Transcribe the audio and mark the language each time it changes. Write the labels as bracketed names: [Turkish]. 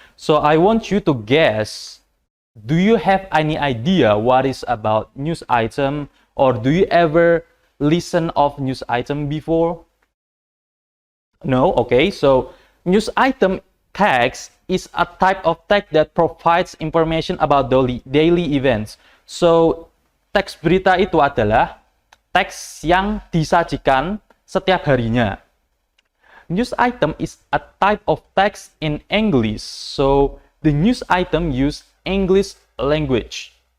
[English] So I want you to guess, do you have any idea what is about news item, or do you ever listen of news item before? No, okay. So news item text is a type of text that provides information about daily events. [Indonesian] So teks berita itu adalah teks yang disajikan setiap harinya. [English] News item is a type of text in English. So the news item use English language.